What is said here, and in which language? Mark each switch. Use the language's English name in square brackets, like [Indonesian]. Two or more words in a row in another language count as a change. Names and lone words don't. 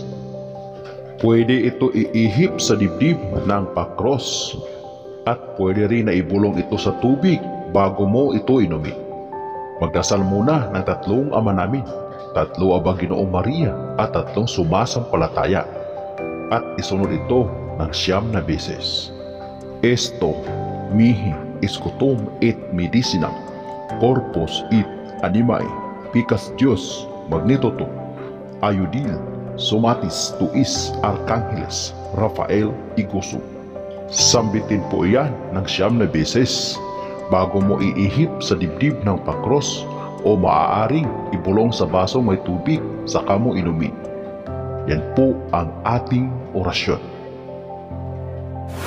[Filipino] Pwede ito iihip sa dibdib ng pakros at pwede rin na ibulong ito sa tubig bago mo ito inumin. Magdasal muna ng 3 Ama Namin, 3 Abang Ginoong Maria at 3 sumasampalataya at isunod ito ng 9 na beses. [Latin] Esto mihi escutum et medicinam corpus et animae picas Dios magnetotum ayudil sumatis tuis archangeles Rafael Igusum. [Filipino] Sambitin po iyan ng 9 na beses bago mo iihip sa dibdib ng pakros o maaaring ibulong sa basong may tubig saka mo inumin. Yan po ang ating orasyon.